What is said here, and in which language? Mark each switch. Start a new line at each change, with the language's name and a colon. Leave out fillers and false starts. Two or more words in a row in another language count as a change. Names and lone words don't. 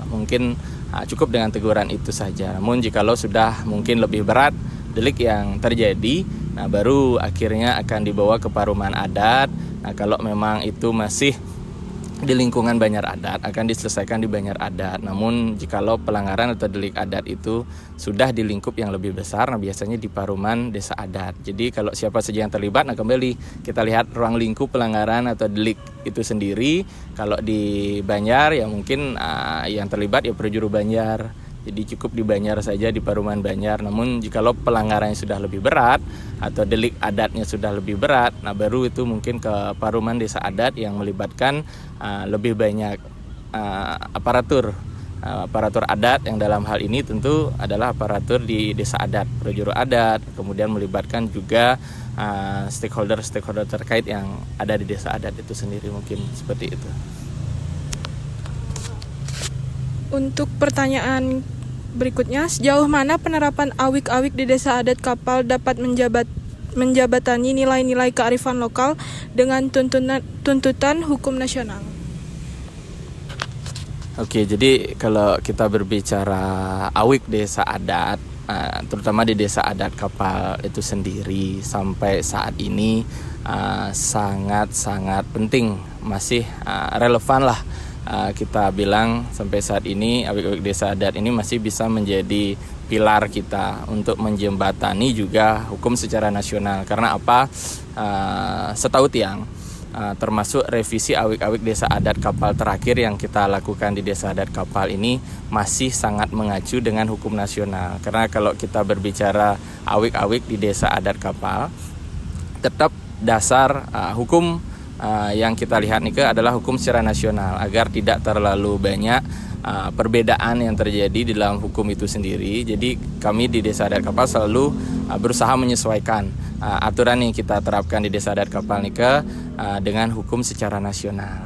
Indonesian: Mungkin cukup dengan teguran itu saja. Namun jikalau sudah mungkin lebih berat delik yang terjadi, baru akhirnya akan dibawa ke paruman adat. Kalau memang itu masih di lingkungan Banjar Adat, akan diselesaikan di Banjar Adat. Namun jikalau pelanggaran atau delik adat itu sudah di lingkup yang lebih besar, biasanya di paruman desa adat. Jadi kalau siapa saja yang terlibat, kembali kita lihat ruang lingkup pelanggaran atau delik itu sendiri. Kalau di Banjar ya mungkin yang terlibat ya perjuru Banjar. Jadi cukup di Banjar saja, di paruman Banjar. Namun jikalau pelanggarannya sudah lebih berat atau delik adatnya sudah lebih berat, baru itu mungkin ke paruman desa adat yang melibatkan lebih banyak aparatur adat, yang dalam hal ini tentu adalah aparatur di desa adat, prajuru adat, kemudian melibatkan juga stakeholder terkait yang ada di desa adat itu sendiri, mungkin seperti itu. Untuk pertanyaan berikutnya, sejauh mana penerapan awik-awik di desa adat Kapal dapat menjabatani nilai-nilai kearifan lokal dengan tuntutan hukum nasional? Oke, jadi kalau kita berbicara awik desa adat, terutama di desa adat Kapal itu sendiri, sampai saat ini sangat-sangat penting, masih relevan lah. Kita bilang sampai saat ini awik-awik desa adat ini masih bisa menjadi pilar kita untuk menjembatani juga hukum secara nasional. Karena apa? Setahu Tiang, termasuk revisi awik-awik desa adat Kapal terakhir yang kita lakukan di desa adat Kapal ini masih sangat mengacu dengan hukum nasional. Karena kalau kita berbicara awik-awik di desa adat Kapal, tetap dasar hukum yang kita lihat nih adalah hukum secara nasional, agar tidak terlalu banyak perbedaan yang terjadi di dalam hukum itu sendiri. Jadi kami di desa adat Kapal selalu berusaha menyesuaikan aturan yang kita terapkan di desa adat Kapal nih dengan hukum secara nasional.